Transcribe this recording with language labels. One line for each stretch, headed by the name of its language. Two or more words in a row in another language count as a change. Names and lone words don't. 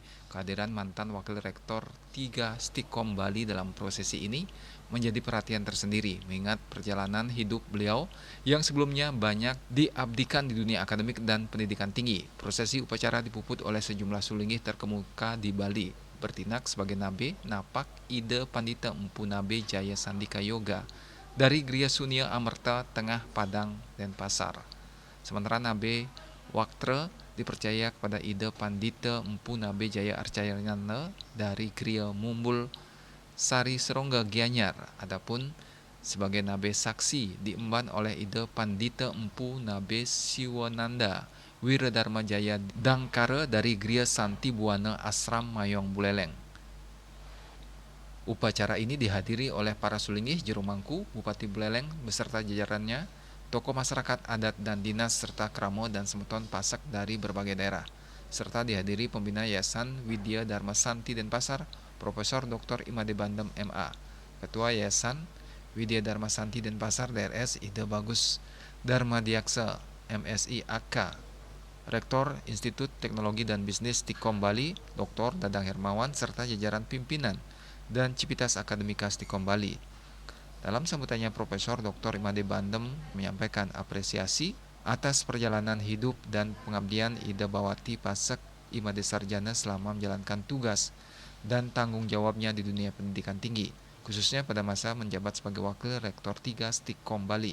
Indonesian: Kehadiran mantan Wakil Rektor 3 Stikom Bali dalam prosesi ini menjadi perhatian tersendiri mengingat perjalanan hidup beliau yang sebelumnya banyak diabdikan di dunia akademik dan pendidikan tinggi. Prosesi upacara dipuput oleh sejumlah Sulinggih terkemuka di Bali. Bertindak sebagai Nabe, Napak, Ida Pandita Empu Nabe Jaya Sandika Yoga dari Gria Sunia Amerta Tengah Padang Denpasar. Sementara Nabe Waktre dipercaya kepada Ida Pandita Empu Nabe Jaya Arcayana dari Gria Mumbul Sari Serongga Gianyar. Adapun sebagai Nabe Saksi diemban oleh Ida Pandita Empu Nabe Siwananda Wiradharma Jaya Dangkara dari Gria Santi Buana Asram Mayong Buleleng. Upacara ini dihadiri oleh para Sulinggih Jero Mangku, Bupati Buleleng beserta jajarannya, tokoh masyarakat adat dan dinas serta kramo dan semeton pasak dari berbagai daerah. Serta dihadiri pembina Yayasan Widya Dharma Santi Denpasar, Profesor Dr. Imade Bandem MA, Ketua Yayasan Widya Dharma Santi Denpasar DRS Ida Bagus Dharma Diaksa MSI AK, Rektor Institut Teknologi dan Bisnis Stikom Bali, Dr. Dadang Hermawan, serta jajaran pimpinan dan Civitas Akademika Stikom Bali. Dalam sambutannya, Profesor Dr. Imade Bandem menyampaikan apresiasi atas perjalanan hidup dan pengabdian Ida Bawati Pasak Imade Sarjana selama menjalankan tugas dan tanggung jawabnya di dunia pendidikan tinggi, khususnya pada masa menjabat sebagai Wakil Rektor 3 Stikom Bali.